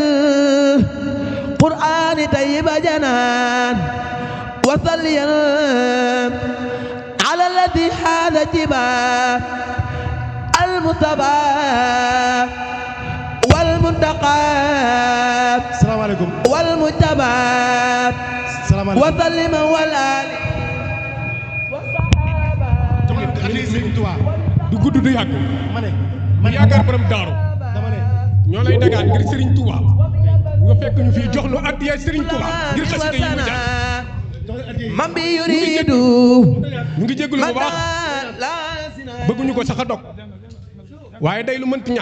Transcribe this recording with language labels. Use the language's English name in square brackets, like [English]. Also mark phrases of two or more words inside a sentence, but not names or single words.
[Arabic] بالقرآن طيب جنان وصليا على الذي حاز جبا المصطفى والمنتقى السلام عليكم والمجتبى السلام عليكم وسلم والآل والصحابة [Wolof] du gudd du yàgg ma ne mu yaakaar borom daaru dama ne ñoo lay dagaan ngir Serigne Touba nga fekk ñu fii jox lu addiya Serigne Touba ngir xasida yi mu jàng man bi yuridu ñu ngi jégalu bu baax bëgguñu ko sax a dog waaye day lu mënti ñàkk